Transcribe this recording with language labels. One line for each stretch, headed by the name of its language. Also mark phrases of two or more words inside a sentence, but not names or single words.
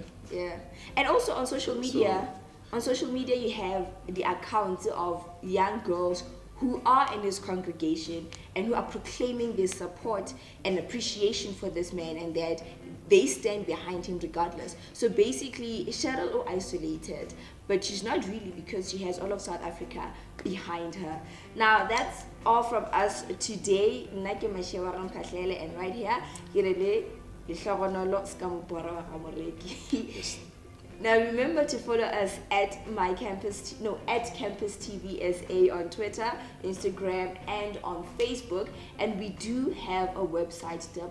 English: Yeah, and also on social media. On social media, you have the accounts of young girls who are in this congregation and who are proclaiming their support and appreciation for this man, and that they stand behind him regardless. So basically, Cheryl is isolated, but she's not really, because she has all of South Africa behind her. Now, that's all from us today.
Northern Sotho: Nna ke Mashie wa Mphahlele,
English: and right here,
Northern Sotho: ke re Lehohonolo ska moporo wa Moreki.
English: Now remember to follow us at Campus TV SA on Twitter, Instagram, and on Facebook. And we do have a website,